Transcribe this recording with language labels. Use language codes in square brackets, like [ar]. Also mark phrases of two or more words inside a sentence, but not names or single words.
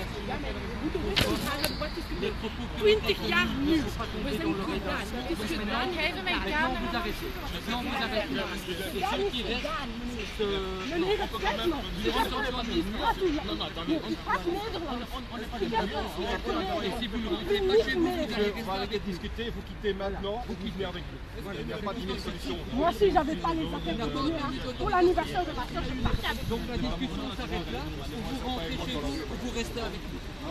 [nl] Ja, maar we moeten weten wat is gebeurd. 20 jaar nu. We zijn gedaan. Het is gedaan. Geven wij camera. Ja, niet gedaan. Meneer, het kijk nog. Ik praat Nederlands. [fr] Faut arrêter de discuter, il faut quitter maintenant, vous quittez avec nous. Il n'y a pas de solution. Moi aussi, j'avais pas les affaires de donner pour l'anniversaire de ma soeur, je partais avec. Donc la discussion s'arrête là, vous rentrez chez vous, vous restez avec nous.